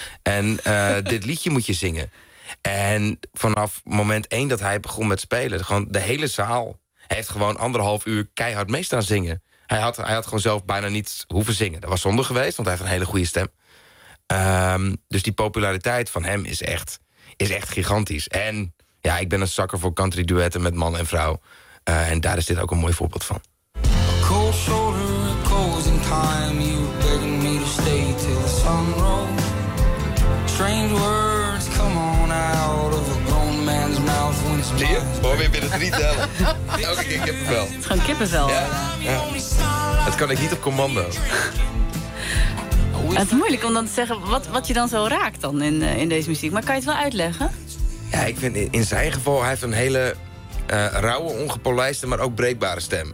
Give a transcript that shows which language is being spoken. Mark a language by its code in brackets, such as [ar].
[nl] En dit liedje moet je zingen. En vanaf moment 1 dat hij begon met spelen, gewoon de hele zaal heeft gewoon 1,5 uur keihard mee staan zingen. Hij had gewoon zelf bijna niet hoeven zingen. Dat was zonde geweest, want hij heeft een hele goede stem. Dus die populariteit van hem is echt gigantisch. En ja, ik ben een sucker voor country duetten met man en vrouw. En daar is dit ook een mooi voorbeeld van. [en] A cold shoulder, a closing time. You begging me to stay till the sun rose. Strange words come on out of a grown man's mouth. When it's [nl] zie je? Hoor weer binnen 3 tellen. Elke keer kippenvel. Het is gewoon kippenvel. Ja. Dat kan ik niet op commando. Het is moeilijk om dan te zeggen wat je dan zo raakt dan in deze muziek. Maar kan je het wel uitleggen? Ja, ik vind in zijn geval, hij heeft een hele rauwe, ongepolijste, maar ook breekbare stem.